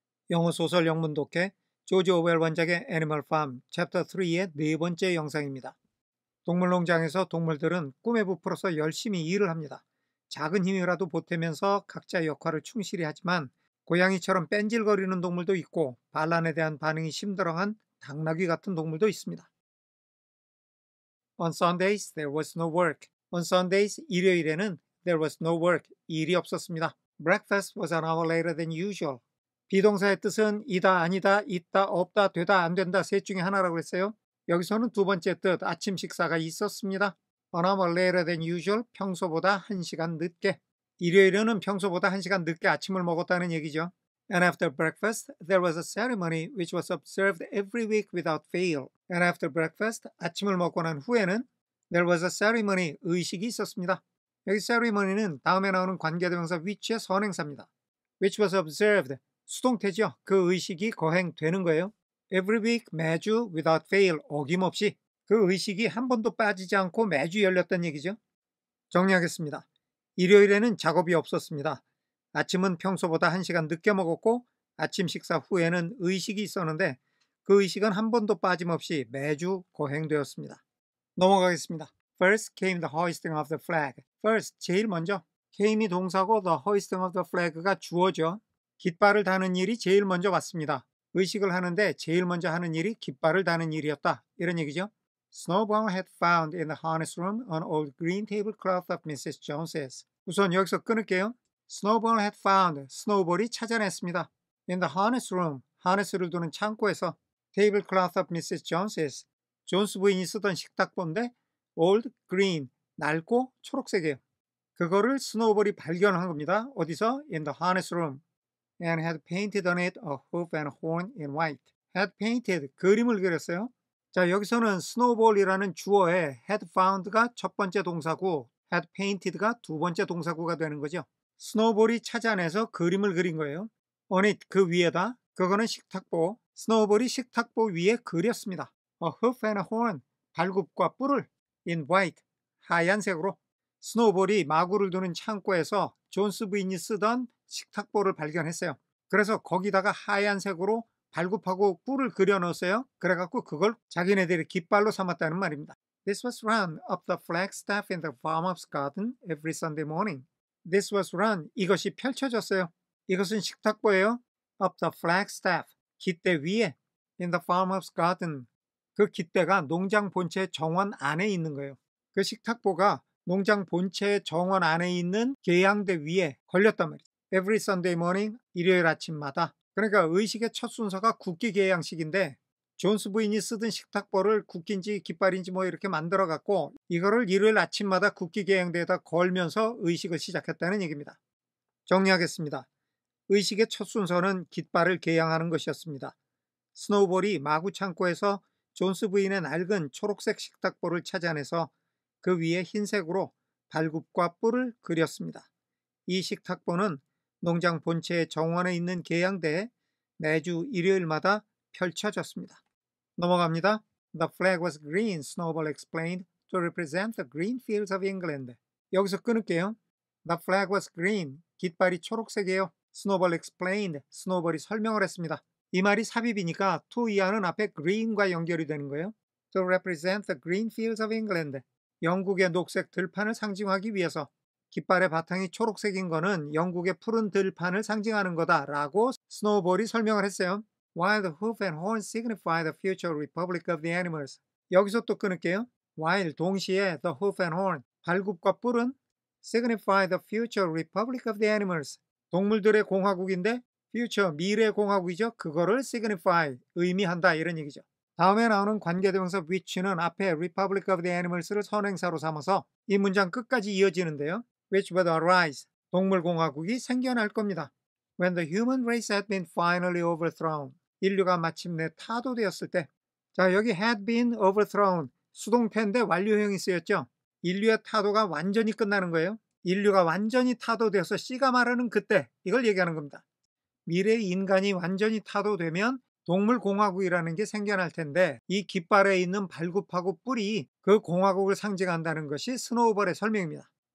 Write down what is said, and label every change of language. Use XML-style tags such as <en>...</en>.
<ko>영어 소설 영문 독해 조지 오웰 원작의 애니멀 팜 챕터 3의 네 번째 영상입니다. 동물농장에서 동물들은 꿈에 부풀어서 열심히 일을 합니다. 작은 힘이라도 보태면서 각자의 역할을 충실히 하지만 고양이처럼 뺀질거리는 동물도 있고 반란에 대한 반응이 심드렁한 당나귀 같은 동물도 있습니다.</ko> <en>On Sundays there was no work. On Sundays</en> <ko>일요일에는</ko> <en>there was no work.</en> <ko>일이 없었습니다.</ko> <en>Breakfast was an hour later than usual.</en> <ko>비동사의 뜻은 이다, 아니다, 있다, 없다, 되다, 안 된다 셋 중에 하나라고 했어요. 여기서는 두 번째 뜻 아침 식사가 있었습니다.</ko> <en>An hour later than usual,</en> <ko>평소보다 1시간 늦게. 일요일에는 평소보다 1시간 늦게 아침을 먹었다는 얘기죠.</ko> <en>And after breakfast, there was a ceremony which was observed every week without fail. And after breakfast,</en> <ko>아침을 먹고 난 후에는</ko> <en>there was a ceremony,</en> <ko>의식이 있었습니다. 여기 ceremony는 다음에 나오는 관계대명사 which의 선행사입니다.</ko> <en>which was observed,</en> <ko>수동태죠. 그 의식이 거행되는 거예요.</ko> <en>Every week,</en> <ko>매주,</ko> <en>without fail,</en> <ko>어김없이. 그 의식이 한 번도 빠지지 않고 매주 열렸다는 얘기죠. 정리하겠습니다. 일요일에는 작업이 없었습니다. 아침은 평소보다 1시간 늦게 먹었고 아침 식사 후에는 의식이 있었는데 그 의식은 한 번도 빠짐없이 매주 거행되었습니다. 넘어가겠습니다.</ko> <en>First came the hoisting of the flag. First,</en> <ko>제일 먼저.</ko> <en>came이 동사고 the hoisting of the flag가 주어죠.</en> <ko>깃발을 다는 일이 제일 먼저 왔습니다. 의식을 하는데 제일 먼저 하는 일이 깃발을 다는 일이었다. 이런 얘기죠.</ko> <en>Snowball had found in the harness room an old green tablecloth of Mrs.</en> <ko>Jones's. 우선 여기서 끊을게요.</ko> <en>Snowball had found,</en> <ko>스노우볼이 찾아냈습니다.</ko> <en>In the harness room,</en> <ko>하네스를 두는 창고에서</ko> <en>tablecloth of Mrs.</en> <ko>Jones's, 존스 부인이 쓰던 식탁보인데</ko> <en>old green,</en> <ko>낡고 초록색이에요. 그거를 스노우볼이 발견한 겁니다. 어디서?</ko> <en>In the harness room. And had painted on it a hoof and horn in white.</en> <ko>had painted, 그림을 그렸어요. 자, 여기서는 snowball이라는 주어에 had found가 첫 번째 동사고 had painted가 두 번째 동사구가 되는 거죠. 스노우볼이 찾아내서 그림을 그린 거예요. on it, 그 위에다. 그거는 식탁보. 스노우볼이 식탁보 위에 그렸습니다.</ko> <en>a hoof and a horn,</en> <ko>발굽과 뿔을</ko> <en>in white,</en> <ko>하얀색으로. 스노우볼이 마구를 두는 창고에서 존스 부인이 쓰던 식탁보를 발견했어요. 그래서 거기다가 하얀색으로 발굽하고 뿔을 그려 넣었어요. 그래갖고 그걸 자기네들이 깃발로 삼았다는 말입니다.</ko> <en>This was run up the flagstaff in the farmer's garden every Sunday morning. This was run,</en> <ko>이것이 펼쳐졌어요. 이것은 식탁보예요.</ko> <en>Up the flagstaff,</en> <ko>깃대 위에.</ko> <en>In the farmer's garden,</en> <ko>그 깃대가 농장 본체 정원 안에 있는 거예요. 그 식탁보가 농장 본체의 정원 안에 있는 계양대 위에 걸렸단 말이죠.</ko> <en>Every Sunday morning,</en> <ko>일요일 아침마다. 그러니까 의식의 첫 순서가 국기 계양식인데 존스 부인이 쓰던 식탁보를 국기인지 깃발인지 뭐 이렇게 만들어 갖고 이거를 일요일 아침마다 국기 계양대에다 걸면서 의식을 시작했다는 얘기입니다. 정리하겠습니다. 의식의 첫 순서는 깃발을 계양하는 것이었습니다. 스노우볼이 마구 창고에서 존스 부인의 낡은 초록색 식탁보를 찾아내서 그 위에 흰색으로 발굽과 뿔을 그렸습니다. 이 식탁보는 농장 본체의 정원에 있는 계양대에 매주 일요일마다 펼쳐졌습니다. 넘어갑니다.</ko> <en>The flag was green, Snowball explained, to represent the green fields of England.</en> <ko>여기서 끊을게요.</ko> <en>The flag was green,</en> <ko>깃발이 초록색이에요.</ko> <en>Snowball explained,</en> <ko>스노우볼이 설명을 했습니다. 이 말이 삽입이니까 to 이하는 앞에 green과 연결이 되는 거예요.</ko> <en>To represent the green fields of England.</en> <ko>영국의 녹색 들판을 상징하기 위해서 깃발의 바탕이 초록색인 거는 영국의 푸른 들판을 상징하는 거다라고 스노우볼이 설명을 했어요.</ko> <en>While the hoof and horn signify the future republic of the animals.</en> <ko>여기서 또 끊을게요.</ko> <en>While</en> <ko>동시에</ko> <en>the hoof and horn,</en> <ko>발굽과 뿔은</ko> <en>signify the future republic of the animals.</en> <ko>동물들의 공화국인데 future, 미래 공화국이죠. 그거를 signify, 의미한다 이런 얘기죠. 다음에 나오는 관계대명사 which는 앞에 republic of the animals를 선행사로 삼아서 이 문장 끝까지 이어지는데요.</ko> <en>which would arise,</en> <ko>동물공화국이 생겨날 겁니다.</ko> <en>When the human race had been finally overthrown,</en> <ko>인류가 마침내 타도되었을 때. 자, 여기 had been overthrown, 수동태인데 완료형이 쓰였죠. 인류의 타도가 완전히 끝나는 거예요. 인류가 완전히 타도되어서 C가 말하는 그때, 이걸 얘기하는 겁니다. 미래의 인간이 완전히 타도되면 동물공화국이라는 게 생겨날 텐데 이 깃발에 있는 발굽하고 뿔이 그 공화국을 상징한다는 것이 스노우볼의 설명입니다.</ko>